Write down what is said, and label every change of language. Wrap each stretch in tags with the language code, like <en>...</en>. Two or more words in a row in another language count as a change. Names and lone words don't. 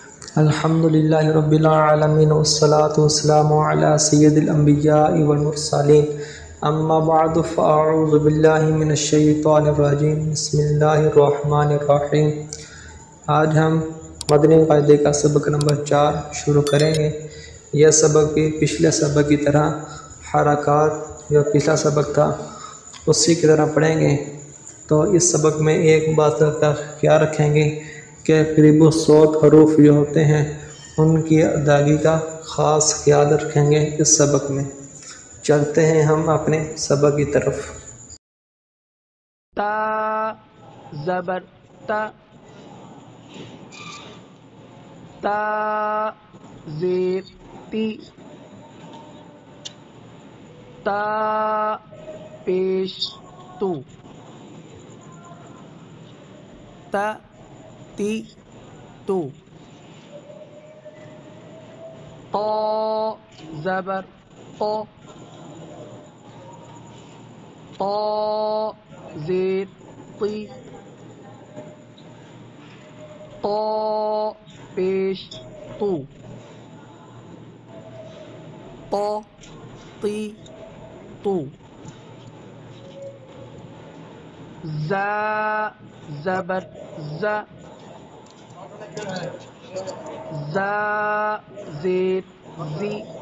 <ar>الحمد للہ رب العالمین والصلاة والسلام علی سید الانبیاء والمرسلین اما بعد فاعوذ باللہ من الشیطان الرجیم بسم اللہ الرحمن الرحیم۔</ar> <ur>آج ہم مدنی قاعدے کا سبق نمبر 4 شروع کریں گے۔ یہ سبق بھی پچھلے سبق کی طرح حرکات جو پچھلا سبق تھا اسی کی طرح پڑھیں گے۔ تو اس سبق میں ایک بات کا خیال رکھیں گے کہ قریب الصوت حروف جو ہوتے ہیں ان کی ادائیگی کا خاص خیال رکھیں گے اس سبق میں۔ چلتے ہیں ہم اپنے سبق کی طرف۔ تا زبر تا، تا زیر تی، تا پیش تو، تا تی تو، طا زبر طا، طا زیر طی، طا پیش تو، طا تی تو، زا زبر زا، زا زیر زی،</ur>